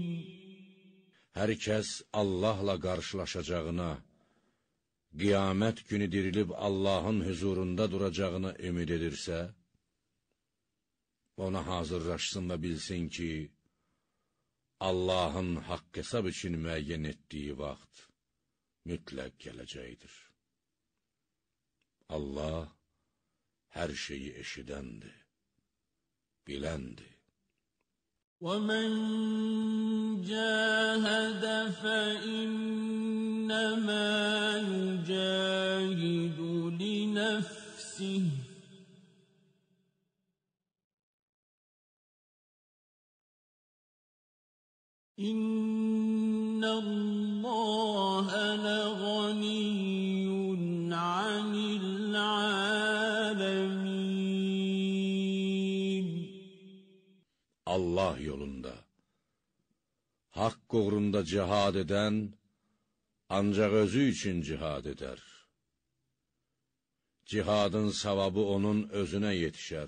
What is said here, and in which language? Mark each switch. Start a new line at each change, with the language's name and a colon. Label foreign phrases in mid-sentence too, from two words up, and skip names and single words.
Azerbaijani: Hər kəs Allahla qarşılaşacağına, qiyamət günü dirilib Allahın hüzurunda duracağına ümid edirsə, ona hazırlaşsın və bilsin ki, Allahın haqq hesab üçün müəyyən etdiyi vaxt mütləq gələcəkdir. Allah hər şeyi eşidəndir, biləndir.
Arabic: وَمَنْ جَاهَدَ فَإِنَّمَا يُجَاهِدُ لِنَفْسِهِ إِنَّ اللَّهَ لَغَنِيٌّ عَنِ الْعَالَمِينَ.
Azerbaijani: Allah yolunda, haqq uğrunda cihad edən, ancaq özü üçün cihad edər. Cihadın savabı onun özünə yetişər.